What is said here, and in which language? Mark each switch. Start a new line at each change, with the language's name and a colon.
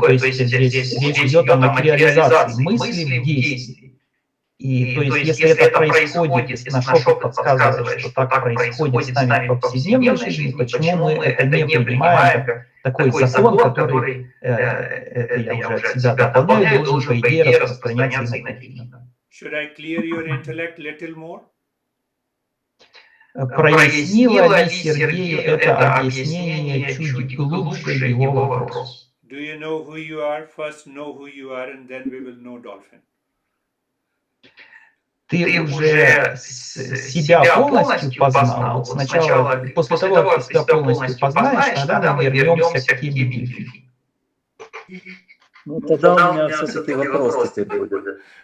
Russian: То есть здесь речь идет о материализации мысли в действии. И то есть, если это происходит, если наш опыт подсказывает, что так происходит с нами в повседневной жизни, почему мы это не принимаем как такой закон, который, это я уже от себя дополняю, должен, по идее, распространяться и на дельфинов.
English: Should I clear your intellect little more?
Russian: Прояснило ли Сергею это объяснение чуть глубже его вопрос?
English: Do you know who you are? First know who you are, and then we will know dolphin.
Russian: Ты уже себя полностью познал. Вот сначала, после того, как ты себя полностью познаешь, тогда мы вернемся к теме дельфина. Ну, тогда у меня все-таки вопрос теперь будет.